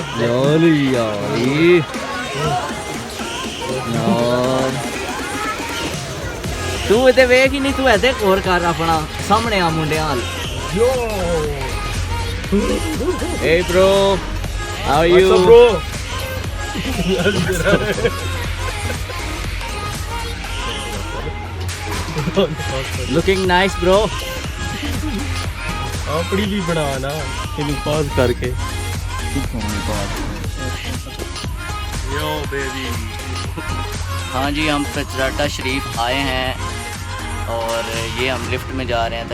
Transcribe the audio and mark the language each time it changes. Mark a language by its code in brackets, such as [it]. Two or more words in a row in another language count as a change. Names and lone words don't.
[hi] तू [pa] ਇਤੇ ਵੇਖ [hi] ही नहीं तू ऐसे और कर अपना सामने आ मुंडे हाल [en] Yo. Hey bro, how are you? What's up, bro? Looking nice bro. [hi] अपनी भी बना ना इन्हें पॉज करके [en] yo baby. [hi] हाँ जी, हम पचराटा शरीफ आए हैं और ये हम लिफ्ट में जा रहे हैं।